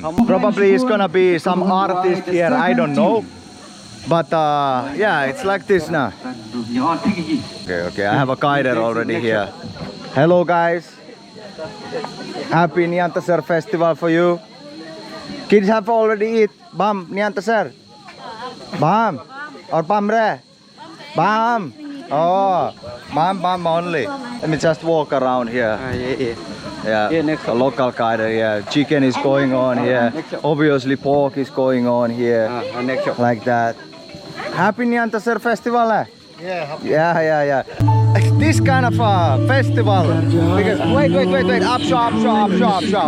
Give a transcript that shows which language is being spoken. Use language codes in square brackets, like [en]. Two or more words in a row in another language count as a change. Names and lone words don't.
[en] Probably it's gonna be some artist here, I don't know. But yeah, it's like this now. Okay, I have a guider already here. Hello guys. Happy Nyantaser festival for you. Kids have already eat. Bam, Nyantaser. Bam. Or bam re. Bam. Oh, bam only. Let me just walk around here. Yeah, a local guider here. Chicken is going on here. Obviously pork is going on here. Like that. Happy Nyantaser festival, eh? Yeah. This kind of festival, because wait, upshot.